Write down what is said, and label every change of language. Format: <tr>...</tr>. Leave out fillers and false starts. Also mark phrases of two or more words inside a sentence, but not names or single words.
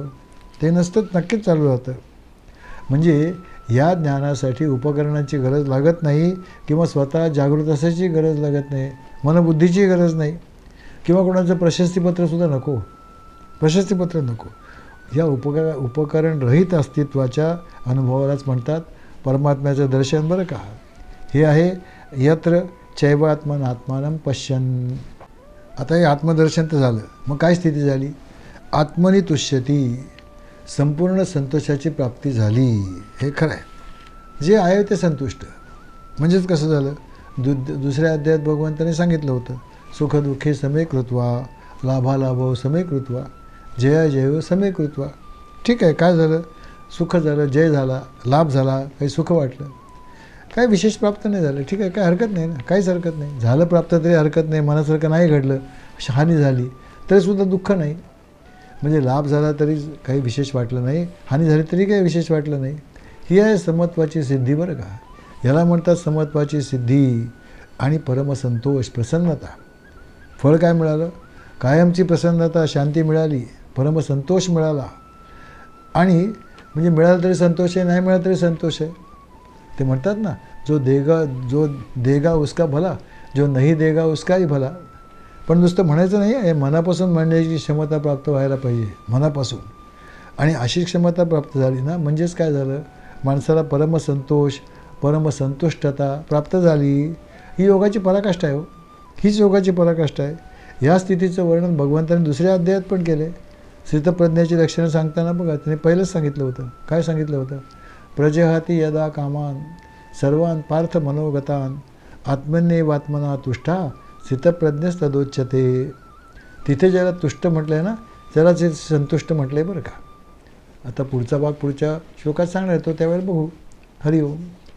<mr>ते नसतं, नक्कीच चालू राहतं. म्हणजे या ज्ञानासाठी उपकरणांची गरज लागत नाही, किंवा स्वतः जागृत असायची गरज लागत नाही, मनबुद्धीची गरज नाही, किंवा कोणाचं प्रशस्तीपत्रसुद्धा नको. प्रशस्तीपत्र नको. या उपकरणरहित अस्तित्वाच्या अनुभवालाच म्हणतात परमात्म्याचं दर्शन. बरं का, हे आहे</mr> <sa>यत्र चैवात्मन आत्मानं पश्यन्.</sa> <mr>आता हे आत्मदर्शन तर झालं, मग काय स्थिती झाली?</mr> <sa>आत्मनी तुष्यती,</sa> <mr>संपूर्ण संतोषाची प्राप्ती झाली. हे खरं आहे, जे आहे ते संतुष्ट. म्हणजेच कसं झालं? दुसऱ्या अध्यायात भगवंताने सांगितलं होतं,</mr> <sa>सुखदुःखे समे कृत्वा, लाभालाभो समे कृत्वा, जय समे कृत्वा.</sa> <mr>ठीक आहे, काय झालं? सुख झालं, जय झाला, लाभ झाला, काही सुख वाटलं, काही विशेष प्राप्त नाही झालं. ठीक आहे, काय हरकत नाही ना, काहीच हरकत नाही. झालं प्राप्त तरी हरकत नाही, मनासारखं नाही घडलं, हानी झाली तरीसुद्धा दुःख नाही. म्हणजे लाभ झाला तरी काही विशेष वाटलं नाही, हानी झाली तरी काही विशेष वाटलं नाही. ही आहे समत्वाची सिद्धी. बरं का, याला म्हणतात समत्वाची सिद्धी आणि परमसंतोष, प्रसन्नता. फळ काय मिळालं? कायमची प्रसन्नता, शांती मिळाली, परमसंतोष मिळाला. आणि म्हणजे मिळालं तरी संतोष आहे, नाही मिळालं तरी संतोष आहे. ते म्हणतात ना,</mr> <hi>जो देगा उसका भला, जो नाही देगा उसकाही भला.</hi> <mr>पण नुसतं म्हणायचं नाही आहे, मनापासून म्हणण्याची क्षमता प्राप्त व्हायला पाहिजे, मनापासून. आणि अशी क्षमता प्राप्त झाली ना, म्हणजेच काय झालं? माणसाला परमसंतोष, परमसंतुष्टता प्राप्त झाली. ही योगाची पराकाष्ठा आहे हो, हीच योगाची पराकाष्ठा आहे. ह्या स्थितीचं वर्णन भगवंताने दुसऱ्या अध्यायात पण केलं आहे. स्थितप्रज्ञाची लक्षणं सांगताना बघा, त्याने पहिलंच सांगितलं होतं. काय सांगितलं होतं?</mr> <sa>प्रजहाती यदा कामान सर्वान पार्थ मनोगतान आत्मन्येवात्मना तुष्टा स्थितप्रज्ञस्तदोच्यते.</sa> <mr>तिथे ज्याला तुष्ट म्हटलं आहे ना, त्यालाच हे संतुष्ट म्हटलं आहे. बरं का, आता पुढचा भाग पुढच्या श्लोकात सांगणार आहे, तो त्यावेळेला बघू. हरिओम.</mr>